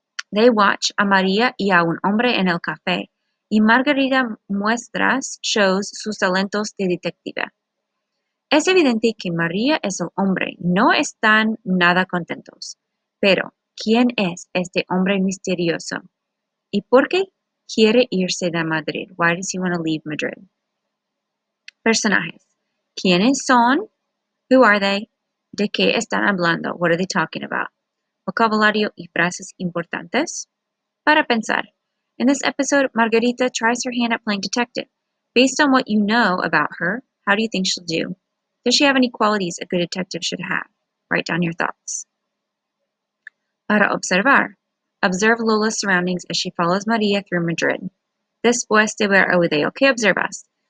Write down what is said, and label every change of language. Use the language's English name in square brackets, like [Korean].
[English] They watch [Spanish] a María y a un hombre en el café, y Margarita [English] shows [Spanish] sus talentos de detective. Es evidente que María es el hombre, no están nada contentos. Pero, ¿quién es este hombre misterioso? ¿Y por qué quiere irse de Madrid? [English] Why does he want to leave Madrid? [Spanish] Personajes. ¿Quiénes son? [English] Who are they? [Spanish] ¿De qué están hablando? [English] What are they talking about? [Spanish] Vocabulario y frases importantes. Para pensar. [English] In this episode, Margarita tries her hand at playing detective. Based on what you know about her, how do you think she'll do? Does she have any qualities a good detective should have? Write down your thoughts. [Spanish] Para observar. [English] Observe Lola's surroundings as she follows Maria through Madrid. [Spanish] Después de ver el video, ¿qué observas?